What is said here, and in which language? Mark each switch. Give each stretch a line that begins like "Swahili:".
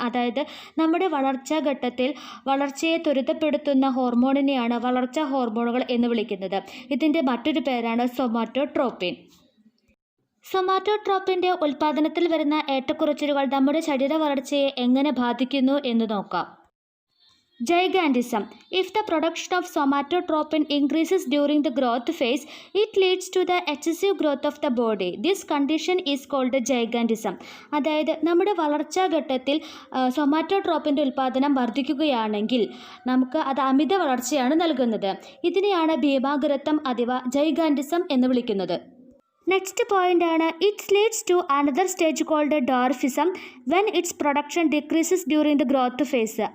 Malayalam: അതായത് നമ്മുടെ വളർച്ചാ ഘട്ടത്തിൽ വളർച്ചയെ ത്വരിതപ്പെടുത്തുന്ന ഹോർമോണിനെയാണ് വളർച്ചാ ഹോർമോണുകൾ എന്ന് വിളിക്കുന്നത്. ഇതിൻ്റെ മറ്റൊരു പേരാണ് സൊമാറ്റോട്രോപ്പിൻ. സൊമാറ്റോട്രോപ്പിൻ്റെ ഉൽപ്പാദനത്തിൽ വരുന്ന ഏറ്റക്കുറച്ചിലുകൾ നമ്മുടെ ശരീര വളർച്ചയെ എങ്ങനെ ബാധിക്കുന്നു എന്ന് നോക്കാം.
English: Gigantism. If the production of somatotropin increases during the growth phase, it leads to the excessive growth of the body. This condition is called gigantism.
Malayalam: അതായത് നമ്മുടെ വളർച്ചാ ഘട്ടത്തിൽ സൊമാറ്റോട്രോപ്പിൻ്റെ ഉൽപ്പാദനം വർദ്ധിക്കുകയാണെങ്കിൽ നമുക്ക് അത് അമിത വളർച്ചയാണ് നൽകുന്നത്. ഇതിനെയാണ് ഭീമാഗ്രത്വം അഥവാ ജൈഗാൻറ്റിസം എന്ന് വിളിക്കുന്നത്.
English: Next point ആണ് it's leads to another stage called dwarfism when its production decreases during the growth phase.